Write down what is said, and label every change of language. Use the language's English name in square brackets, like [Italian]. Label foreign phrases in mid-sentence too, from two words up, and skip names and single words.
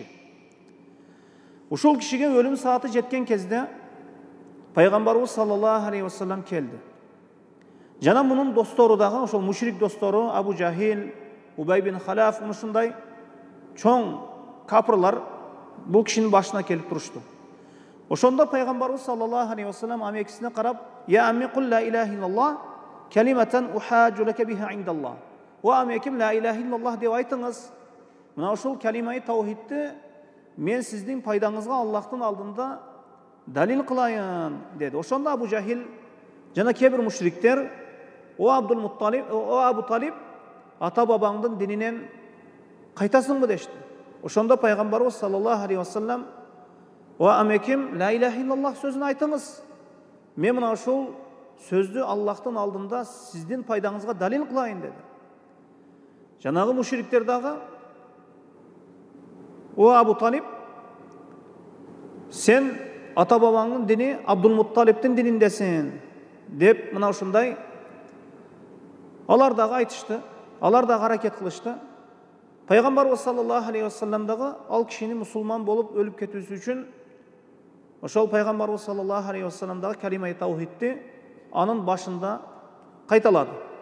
[Kyrgyz] Ушул кишиге өлүм сааты жеткен кезде пайгамбарыбыз [Arabic] صلى الله عليه وسلم [Kyrgyz] келди. Жана мунун достору дагы, ошол мушрик достору Абу Жахил, Убай бин Халаф, ушундай чоң капырлар бул кишинин башына келип турушту. Ошондо пайгамбарыбыз [Arabic] صلى الله عليه وسلم [Kyrgyz] амекисине карап: [Arabic] "يا عم قل لا إله إلا الله كلمة أحاج لك بها عند الله." [Kyrgyz] "О амеким, [Arabic] لا إله إلا الله [Kyrgyz] деп айтыңыз. Мына ушул калимаи таухидти мен сиздин пайдаңызга Аллахтын алдында далил кылайын" деди. Ошондо Абу Жахил жана кээ бир мушриктер: "О Абу Талиб, ата бабаңдын дининен кайтасыңбы?" дешти. Ошондо пайгамбарыбыз [Arabic] صلى الله عليه وسلم: [Kyrgyz] "О амеким, [Arabic] لا إله إلا الله [Kyrgyz] сөзүн айтыңыз. Мен мына ушул сөздү Аллахтын алдында сиздин пайдаңызга далил кылайын" деди. Жанагы мушриктер дагы: "О Абу Талиб, сен ата бабаңдын дини Абдулмутталиптин дининдесин" деп мына ушундай алар дагы айтышты, алар дагы аракет кылышты. Пайгамбарыбыз [Arabic] صلى الله عليه وسلم [Kyrgyz] дагы ал кишини мусулман болуп өлүп кетүүсү үчүн ошол пайгамбарыбыз [Arabic] صلى الله عليه وسلم [Kyrgyz] дагы калимаи таухидти анын башында кайталады.